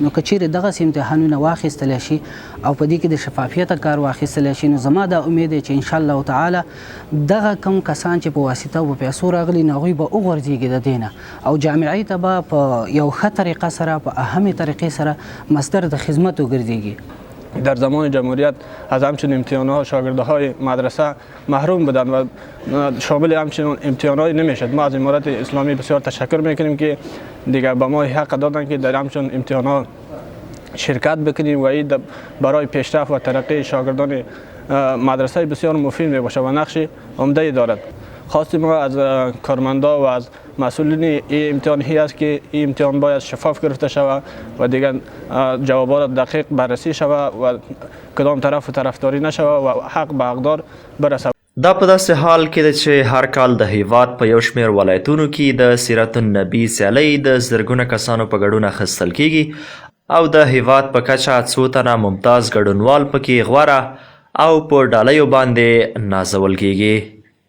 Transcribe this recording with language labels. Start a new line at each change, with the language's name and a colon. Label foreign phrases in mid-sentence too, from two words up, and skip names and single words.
Pashto: نو که چیرې دغسې امتحانونه واخیستلی شي او په دې کې د شفافیته کار واخیستلی شي، نو زما دا امید دی چې
Arabic: انشاءالله تعالی
Pashto: دغه کم کسان چې په واسطه او په پیسو راغلي نو هغوی به وغورځېږي د دې نه او جامعې ته به په یو ښه طریقه سره، په اهمې طریقې سره مصدر د خدمت وګرځېږي.
Persian: در زمان جمهوریت از همچنین امتحانات شاگردهای مدرسه محروم بودند و شامل همچنین امتحانات نمیشد. ما از امارت اسلامی بسیار تشکر میکنیم که دیگر به ما حق دادن که در همچنین امتحانات شرکت بکنیم و این برای پیشرفت و ترقی شاگردان مدرسه بسیار مفید می باشد و نقش عمده دارد. خواستیم ما از کارمندا و از مسئولین این امتحان است که این امتحان باید شفاف گرفته شود و دیگر جوابات دقیق بررسی شود و کدام طرف طرفداری نشود و حق به حقدار برسد.
Pashto: دا په داسې حال کې ده چې هر کال د هیواد په یو شمېر ولایتونو کې د سیرت النبي سیالۍ د زرګونه کسانو په ګډون اخیستل کیږي او د هیواد په کچه څو تنه ممتاز ګډونوال پکې غوره او په ډالیو باندې نازول کیږي.